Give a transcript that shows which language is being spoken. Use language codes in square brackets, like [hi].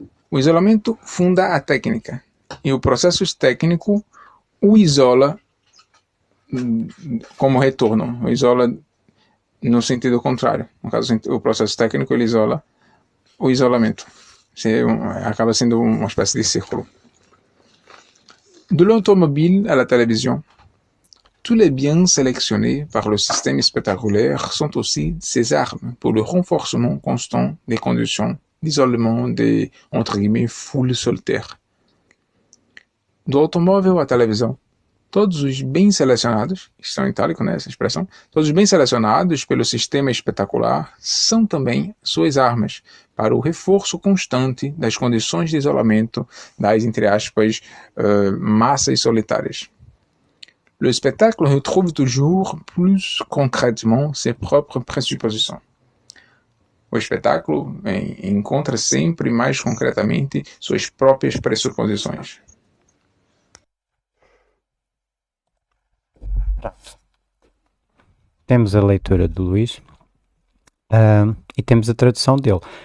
[pt] O isolamento funda a técnica e o processo técnico o isola como retorno, o isola no sentido contrário. No caso, o processo técnico ele isola o isolamento. Acaba sendo uma espécie de círculo. [fr] De l'automobile à la télévision, tous les biens sélectionnés par le système spectaculaire sont aussi ses armes pour le renforcement constant des conditions d'isolement des, entre guillemets, foules solitaires. [pt] Do automóvel à televisão, todos os bens selecionados, estão em itálico, né, essa expressão, todos os bens selecionados pelo sistema espetacular são também suas armas para o reforço constante das condições de isolamento das, entre aspas, massas solitárias. [fr] Le spectacle retrouve toujours plus concrètement ses propres présuppositions. [pt] O espetáculo encontra sempre mais concretamente suas próprias pressuposições. Temos a leitura de Luís e temos a tradução dele.